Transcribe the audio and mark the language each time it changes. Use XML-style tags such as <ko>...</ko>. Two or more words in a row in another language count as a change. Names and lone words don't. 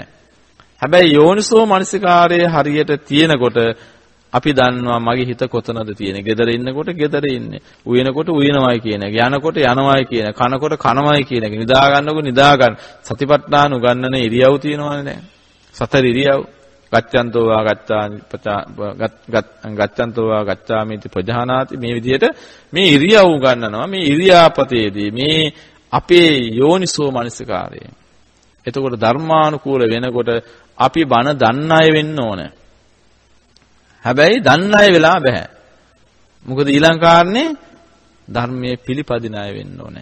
<si>හැබැයි යෝනිසෝ මනසිකාරයේ හරියට තියෙනකොට අපි දන්නවා මගේ හිත කොතනද තියෙන්නේ. ගෙදර ඉන්නකොට ගෙදර ඉන්නේ. උයනකොට උයනවායි කියන එක. යනකොට යනවායි කියන එක. කනකොට කනවායි කියන එක. නිදා ගන්නකොට නිදා ගන්න. සතිපට්ඨාන උගන්නන ඉරියව් තියෙනවනේ දැන්. සතර ඉරියව්.</si> <pi>ගච්ඡන්තෝ වා ගච්ඡන්තෝ වා ගච්ඡාමිති ප්‍රජානාති</pi> <si>මේ විදිහට මේ ඉරියව් ගන්නනවා මේ ඉරියාපතේදී මේ අපේ යෝනිසෝ මනසිකාරය. එතකොට ධර්මානුකූල වෙනකොට අපි බණ දන්න අය වෙන්න ඕන. හැබැයි දන්න අය වෙලා බෑ. මොකද ඊළඟ කාරණේ ධර්මයේ පිළිපදින අය වෙන්න ඕනේ.</si>